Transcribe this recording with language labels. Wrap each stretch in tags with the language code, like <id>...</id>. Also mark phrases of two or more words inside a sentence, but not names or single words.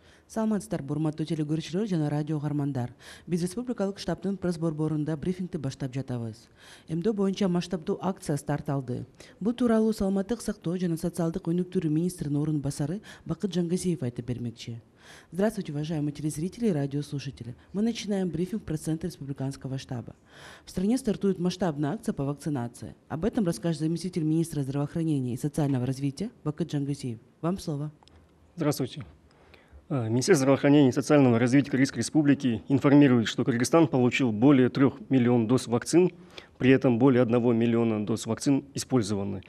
<ky>Саламатсыздар, урматтуу телекөрүүчүлөр жана радио угармандар. Биз республикалык штабтын пресс борборунда брифингди баштап жатабыз. Эмдөө боюнча масштабдуу акция старт алды. Бул тууралуу Саламаттык сактоо жана социалдык өнүктүрүү министринин орун басары Бакыт Жангазиев айтып бермекчи.</ky> <ru>Здравствуйте, уважаемые телезрители и радиослушатели. Мы начинаем брифинг пресс-центра республиканского штаба. В стране стартует масштабная акция по вакцинации. Об этом расскажет заместитель министра здравоохранения и социального развития Бакыт Жангазиев. Вам слово. Здравствуйте. Министерство здравоохранения и социального развития Кыргызской Республики информирует, что Кыргызстан получил более 3 миллионов доз вакцин, при этом более 1 миллиона доз вакцин использованы.</ru>